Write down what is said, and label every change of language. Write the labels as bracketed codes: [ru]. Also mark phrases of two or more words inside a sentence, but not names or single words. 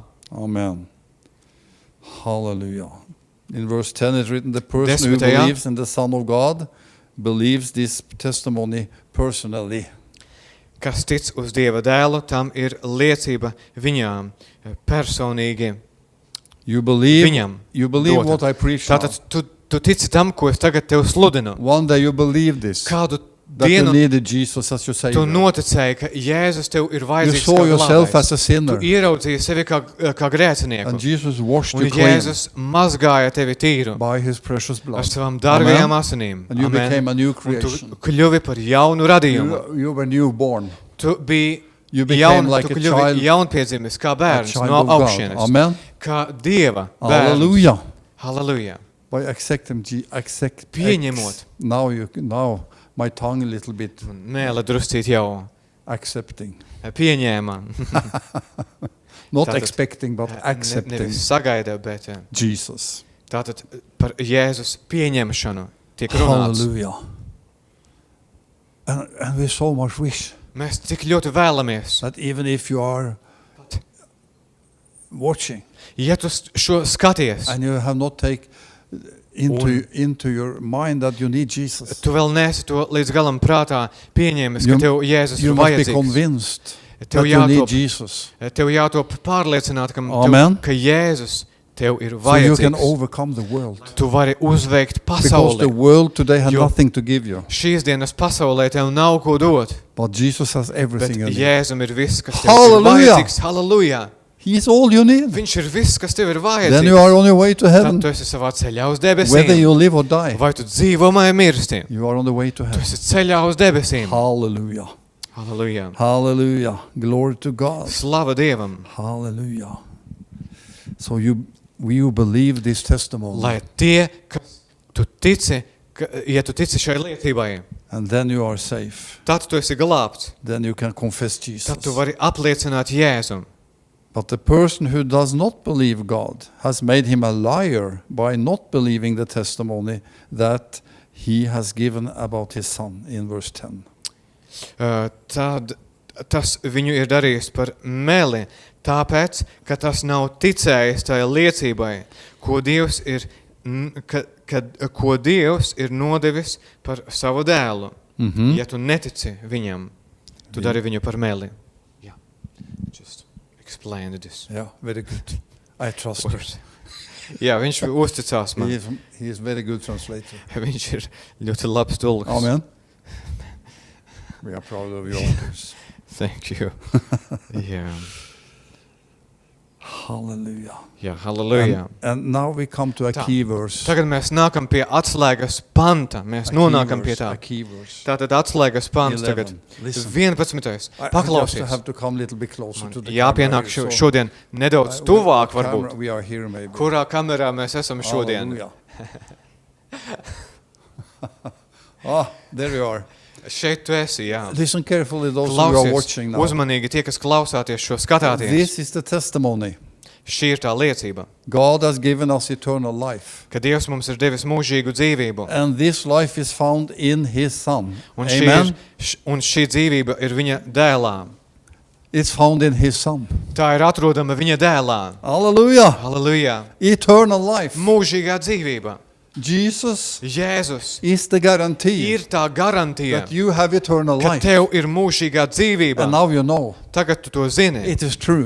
[en] Amen. Hallelujah. In verse 10 it's written, the person who [lv] Desmitajā. [en] believes in the Son of God believes this testimony personally. [lv] Kas tic uz Dieva dēlu, tam ir liecība viņām personīgi. [en] You believe, [lv] Viņam [en] you believe [lv] dota. [en] what I preach now. [lv] Tātad tu tici tam, ko es tagad tev sludinu. [en] One day you believe this, [lv] Kādu [en] that you [lv] dienu [en] needed Jesus as your [lv] tu [en] Savior. [lv] noticēji, ka Jēzus tev ir [en] You [lv] vajadzīgs [en] saw yourself [lv] glābējs. [en] as a sinner, [lv] Tu ieraudzīji sevi kā grēcinieku. [en] and Jesus washed [lv] Un [en] you clean [lv] Jēzus mazgāja tevi tīru [en] by His precious blood. [lv] ar savām dārgajām [en] Amen. [lv] asinīm. [en] And you Amen. became a new [lv] Un tu [en] creation. [lv] kļuvi par jaunu radījumu. [en] You were newborn. [lv] Tu biji [en] You became like [lv] tu [en] a [lv] kļuvi [en] child, [lv] jaunpiedzimis, kā [en] a [lv] bērns [en] child [lv] no [en] of God. [lv] augšienes. [en] Amen. [lv] Kā Dieva bērns. [en] Hallelujah. [lv] Halleluja. [en] By accepting, [lv] Pieņemot. [en] Now my tongue a little bit [lv] Mēle druscīt jau [en] accepting. [lv] pieņēma. [en] Not [lv] Tātad, [en] expecting, but accepting [lv] Nevis sagaida, bet [en] Jesus. [lv] tātad par Jēzus pieņemšanu tiek runāts. [en] Hallelujah. And we so much wish [lv] Mēs cik ļoti vēlamies. [en] that even if you are watching [lv] Ja tu šo skaties, [en] and you have not taken into your mind that you need Jesus, [lv] tu vēl neesi to līdz galam prātā pieņēmis, ka [en] You- [lv] tev Jēzus [en] you [lv] ir [en] must be [lv] vajadzīgs. [en] convinced [lv] Tev [en] that you need [lv] jātop, [en] Jesus. [lv] tev jātop pārliecināt, [en] Amen. [lv] ka Jēzus tev ir [en] So you can [lv] vajadzīgs. [en] overcome the world. [lv] Tu vari uzveikt [en] Because [lv] pasauli. [en] the world today has [lv] Jo- [en] nothing to give you. [lv] Šīs dienas pasaulē tev nav ko dot, [en] But Jesus has [lv] bet [en] everything you need. [lv] Jēzum ir viss, kas tev ir [en] Hallelujah. [lv] vajadzīgs. Halleluja! [en] He is all you need. [lv] Viņš ir viss, kas tev ir [en] Then you [lv] vajadzīgs. [en] are on your way to [lv] Tad [en] heaven. [lv] tu esi savā ceļā uz [en] Whether [lv] debesīm. [en] you live or die, [lv] Vai tu dzīvo vai mirsti? [en] you are on the way to [lv] Tu [en] heaven. [lv] esi ceļā uz debesīm. [en] Hallelujah. [lv] Halleluja! [en] Hallelujah. Glory to God. [lv] Slava Dievam! [en] Hallelujah. So you believe this testimony, [lv] Lai tie, kas tu tici, ja tu tici šai liecībai, [en] and then you are safe. [lv] tad tu esi glābts. [en] Then you can confess [lv] Tad [en] Jesus. [lv] tu vari apliecināt Jēzum. [en] But the person who does not believe God has made him a liar by not believing the testimony that he has given about his son in verse 10. [lv] Tad tas viņu ir darījis par meli, tāpēc, ka tas nav ticējis tajā liecībai, ko Dievs ir, ko Dievs ir nodevis par savu dēlu. Mhm. Ja tu netici viņam, tu dari viņu par meli. [en] Yeah. Just explain this. Yeah, very good. I trust you. Word. [lv] Jā, viņš uzticās man. [en] He is very good translator. [lv] Viņš ir ļoti labs tulks. [en] Amen. We are proud of you all. Thank you. [lv] Jā, [en] Hallelujah. [lv] jā, halleluja. [en] And now we come to a [lv] Tā. [en] key verse. [lv] Tagad mēs nākam pie atslēgas panta. Mēs nonākam pie tā. [en] A key verse. [lv] Tātad atslēgas pants [en] 11. [lv] tagad. [en] Listen. [lv] 11. [en] I just [lv] Paklausies. [en] have to come a little bit closer [lv] Man [en] to the [lv] jāpienāk [en] camera here, so [lv] šodien nedaudz tuvāk varbūt. [en] We are here maybe. [lv] Kurā kamerā mēs esam šodien? [en] Hallelujah. There you are. [lv] Šeit tu esi, jā. [en] Listen carefully, those who are [lv] Klausies [en] watching now. [lv] uzmanīgi tie, kas klausāties šo skatāties. [en] This is the testimony. [lv] Šī ir tā liecība, [en] God has given us eternal life. [lv] ka Dievs mums ir devis mūžīgu dzīvību. [en] And this life is found in His Son. [lv] Un [en] Amen. [lv] šī dzīvība ir viņa dēlā. [en] It's found in His Son. [lv] Tā ir atrodama viņa dēlā. [en] Hallelujah. [lv] Halleluja! [en] Eternal life. [lv] Mūžīgā dzīvība. [en] Jesus [lv] Jēzus [en] is the guarantee [lv] ir tā garantija, [en] that you have eternal [lv] ka [en] life. [lv] tev ir mūžīgā dzīvība. [en] And now you know. [lv] Tagad tu to zini, [en] It is true.